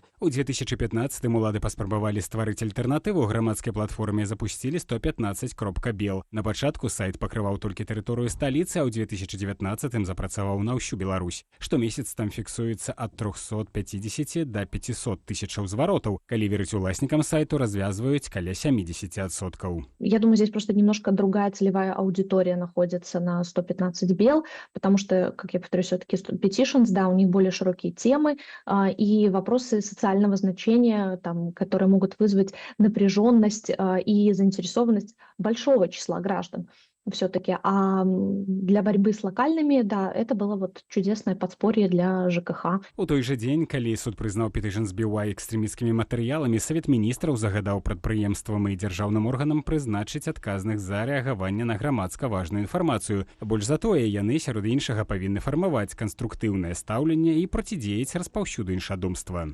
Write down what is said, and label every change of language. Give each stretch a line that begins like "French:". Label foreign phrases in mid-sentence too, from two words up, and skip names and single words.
Belarusian: У 2015-м улады паспрабавалі стварыць альтэрнатыву грамадскай платформе, запусцілі 115.bel. На пачатку сайт пакрываў толькі тэрыторыю сталіцы, а ў 2019-м запрацаваў на ўсю Беларусь. Штомесяц там фіксуецца ад 350 да 500 тысячаў зваротаў. Калі верыць уласнікам сайту, развязваюць каля 70%.
Russian: Я думаю, здесь просто немножко другая целевая аудитория находится на 115.bel, потому что, как я повторюсь, все-таки Petitions, да, у них более широкие темы и вопросы социального значения, там, которые могут вызвать напряженность и заинтересованность большого числа граждан все-таки. А для борьбы с локальными, да, это было вот чудесное подспорье для ЖКХ.
Belarusian: У той же дзень, калі суд прызнаў Petitions BY экстрэмісцкімі матэрыяламі, Савет міністраў загадаў прадпрыемствам і дзяржаўным органам прызначыць адказных за рэагаванне на грамадска важную інфармацыю. Больш за тое, яны, сярод іншага, павінны фармаваць канструктыўнае стаўленне і процідзеяць распаўсюду іншадумства.